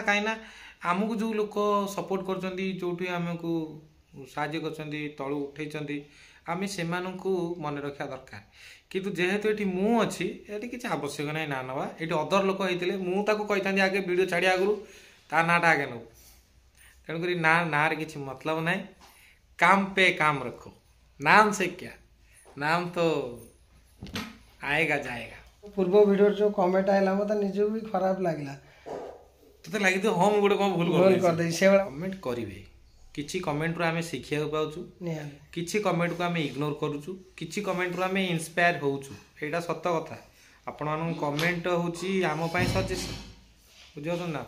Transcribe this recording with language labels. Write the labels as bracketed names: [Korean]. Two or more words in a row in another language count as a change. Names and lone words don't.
[Odia] କାହିଁକିନା ଆମକୁ ଯେଉଁ ଲୋକ ସପୋର୍ଟ କରୁଛନ୍ତି, ଯେଉଁଠି ଆମକୁ ସାହାଯ୍ୟ କରୁଛନ୍ତି, ତଳୁ ଉଠେଇଛନ୍ତି, ଆମେ ସେମାନଙ୍କୁ ମନେ ରଖିବା ଦରକାର। କିନ୍ତୁ ଯେହେତୁ ଏଠି ମୁଁ ଅଛି, ଏଠି କିଛି ଆବଶ୍ୟକ ନାହିଁ ନା ନେବା। ଏଠି ଅଦର ଲୋକ ହେଇଥିଲେ ମୁଁ ତାକୁ କହିଥାନ୍ତି ଆଗେ ଭିଡ଼ିଓ ଛାଡ଼ିବା ଆଗରୁ ତା ନାଁଟା ଆଗେ ନେବୁ। ତେଣୁକରି ନାଁରେ କିଛି ମତଲବ ନାହିଁ। [Hindi] काम पे काम रखो, नाम से क्या, नाम तो आएगा जाएगा। [Odia] ପୂର୍ବ ଭିଡ଼ିଓରେ ଯୋଉ କମେଣ୍ଟ ଆଇଲା ମତେ ନିଜକୁ ବି ଖରାପ ଲାଗିଲା। ତତେ ଲାଗିଥିବ ହଁ ମୁଁ ଗୋଟେ କଣ ଭୁଲ କରିଦେଇଛି। ସେଭଳିଆ କମେଣ୍ଟ କରିବେ। କିଛି କମେଣ୍ଟରୁ ଆମେ ଶିଖିବାକୁ ପାଉଛୁ, କିଛି କମେଣ୍ଟକୁ ଆମେ ଇଗ୍ନୋର କରୁଛୁ, କିଛି କମେଣ୍ଟରୁ ଆମେ ଇନ୍ସପାୟାର ହଉଛୁ। ଏଇଟା ସତ କଥା। ଆପଣମାନଙ୍କ କମେଣ୍ଟ ହେଉଛି ଆମ ପାଇଁ ସଜେସନ, ବୁଝିପାରୁଛନ୍ତି ନା।